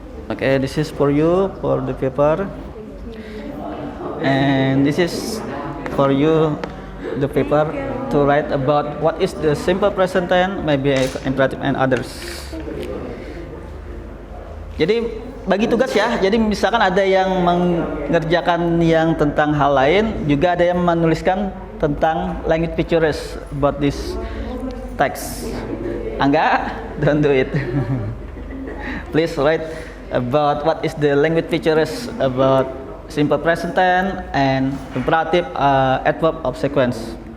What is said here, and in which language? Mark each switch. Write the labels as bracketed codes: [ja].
[en] Okay, this is for you for the paper, and this is for you the paper to write about what is the simple present tense, maybe imperative and others. [id] Jadi bagi tugas ya. Jadi misalkan ada yang mengerjakan yang tentang hal lain, juga ada yang menuliskan tentang [en] language pictures about this text. [id] Enggak, [en] don't do it. Please write about what is the language features about simple present tense and imperative, adverb of sequence.